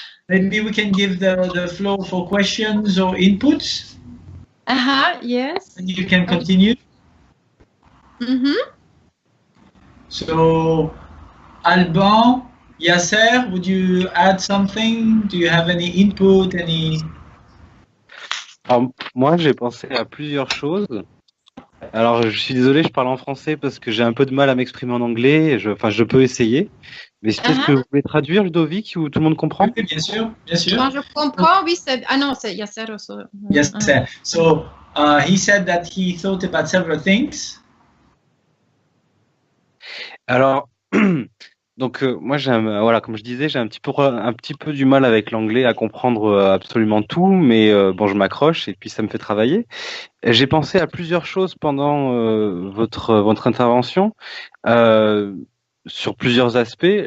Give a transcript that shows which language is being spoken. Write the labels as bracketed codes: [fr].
[en] Maybe we can give the floor for questions or inputs. Yes. And you can continue. So, Alban, Yasser, would you add something? Do you have any input, any? [fr] Alors, moi, j'ai pensé à plusieurs choses. Alors, je suis désolé, je parle en français parce que j'ai un peu de mal à m'exprimer en anglais. Enfin, je peux essayer. Mais c'est peut-être que vous pouvez traduire, Ludovic, ou tout le monde comprend? Oui, bien sûr, bien sûr. Moi, je comprends, oui, c'est... Ah non, c'est Yasser aussi. Yasser. [en] So, he said that he thought about several things. [fr] Alors, donc moi, voilà, comme je disais, j'ai un petit peu du mal avec l'anglais à comprendre absolument tout, mais bon, je m'accroche et puis ça me fait travailler. J'ai pensé à plusieurs choses pendant votre intervention, sur plusieurs aspects.